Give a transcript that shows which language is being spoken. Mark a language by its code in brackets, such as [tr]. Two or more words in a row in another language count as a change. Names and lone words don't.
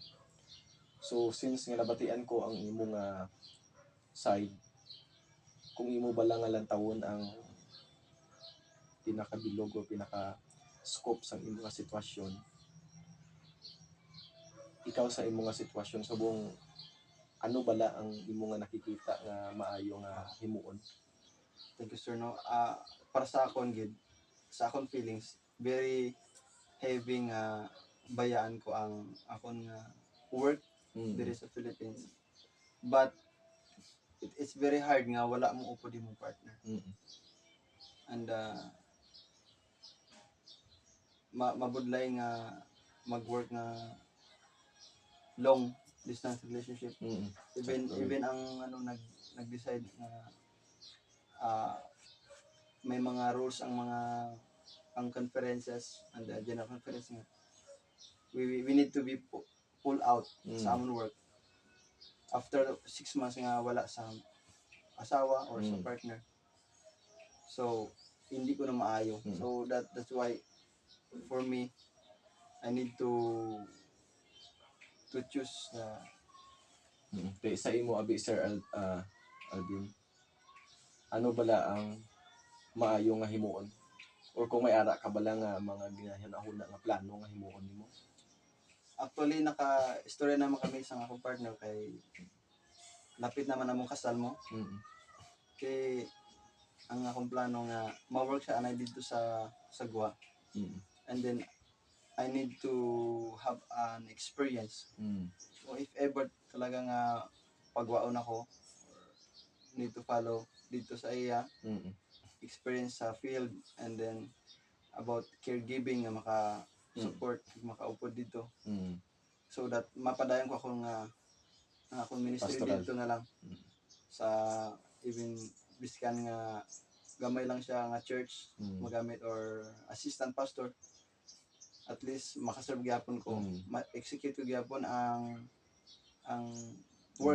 [hil] So since nga nabatian ko ang imo nga side, kung imo bala nga lantawon ang pinakabilog o pinaka-scope sa imo nga sitwasyon, ikaw sa imo nga sitwasyon subong ano bala ang imo nga nakikita nga maayo nga himuon? [en] Thank you, sir. [hil] No, para sa akon gid, sa akon feelings, [en] very heavy [hil] nga bayaan ko ang akon nga work diri sa Philippines. [en] But it's very hard [hil] nga wala mo upod imong partner. And mabudlay nga mag-work nga [en] long distance relationship. Even [hil] ang nag-decide nga may mga [en] rules ang conferences and the general conference nga we need to be pull out [hil] sa amon work [en] after 6 months [hil] nga wala sa asawa or sa partner. So hindi ko na maayo. [en] So that's why for me I need to choose [hil] Kay sa imo abi Sir Alvin, ano bala ang maayo nga himuon? Or kung may ara ka bala nga mga ginahinahuna nga plano nga himuon nimo? [ceb] Actually naka-istorya naman kami sa akong partner kay lapit naman among kasal mo. Kay ang akong plano nga ma-work siya anay dito sa Sagwa. [en] And then I need to have an experience. So if ever [ceb] talaga nga pagwaon ako, [en] need to follow [ceb] dito sa iya, [en] experience sa field, and then about caregiving [ceb] nga maka-support, maka-upod dito. [en] So that [ceb] mapadayon ko akong akong ministry Pastoral. dito na lang sa even biskan nga gamay lang siya nga church magamit or [en] assistant pastor, at least [ceb] makaserve gyapon ko, ma-execute ko gyapon ang work,